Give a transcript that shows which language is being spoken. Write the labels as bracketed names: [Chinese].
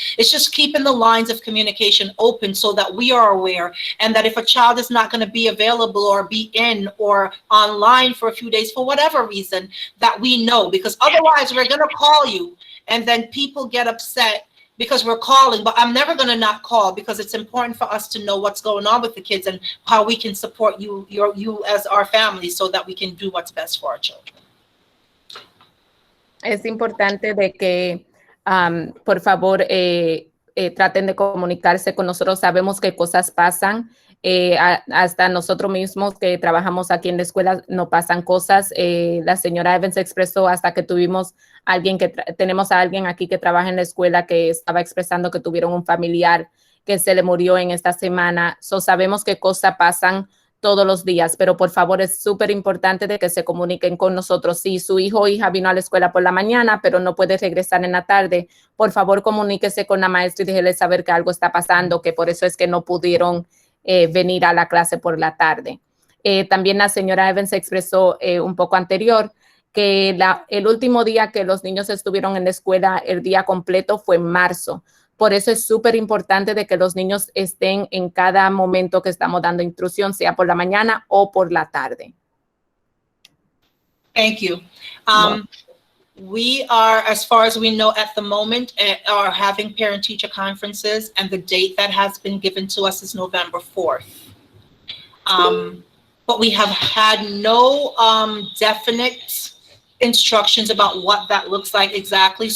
[English] It's just keeping the lines of communication open so that we are aware, and that if a child is not going to be available or be in or online for a few days for whatever reason, that we know, because otherwise we're going to call you and then people get upset because we're calling, but I'm never going to not call because it's important for us to know what's going on with the kids and how we can support you as our family so that we can do what's best for our children. [Spanish] Es importante de que, por favor, traten de comunicarse con nosotros. Sabemos que cosas pasan. Hasta nosotros mismos que trabajamos aquí en la escuela no pasan cosas. La señora Evans expresó hasta que tenemos a alguien aquí que trabaja en la escuela que estaba expresando que tuvieron un familiar que se le murió en esta semana. Sabemos que cosas pasan todos los días, pero por favor es súper importante de que se comuniquen con nosotros. Si su hijo o hija vino a la escuela por la mañana, pero no puede regresar en la tarde, por favor comuníquese con la maestra y déjele saber que algo está pasando, que por eso es que no pudieron venir a la clase por la tarde. También la señora Evans expresó un poco anterior que el último día que los niños estuvieron en la escuela, el día completo, fue en marzo. Por eso es súper importante de que los niños estén en cada momento que estamos dando instrucción, sea por la mañana o por la tarde. [English] Thank you. We are, as far as we know at the moment, are having parent-teacher conferences, and the date that has been given to us is November 4th. But we have had no definite instructions about what that looks like exactly.